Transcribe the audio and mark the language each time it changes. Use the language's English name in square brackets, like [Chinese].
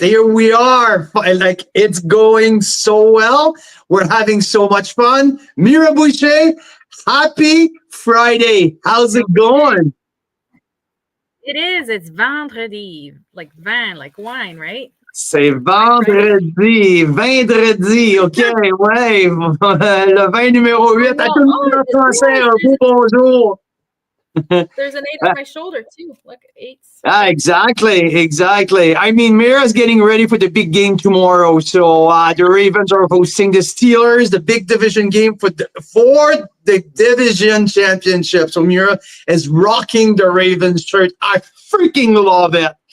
[English] Here we are. Like, it's going so well. We're having so much fun. Mira Boucher, happy Friday. How's it going? It is. It's vendredi. Like vin, like wine, right? [French] C'est vendredi, OK, ouais, le vin numéro 8, à tout le monde en français, un beau bonjour. [English] There's an 8 on my shoulder too. Look, 8. Exactly. I mean, Mira's getting ready for the big game tomorrow. So the Ravens are hosting the Steelers, the big division game for the division championship. So Mira is rocking the Ravens shirt. I freaking love it.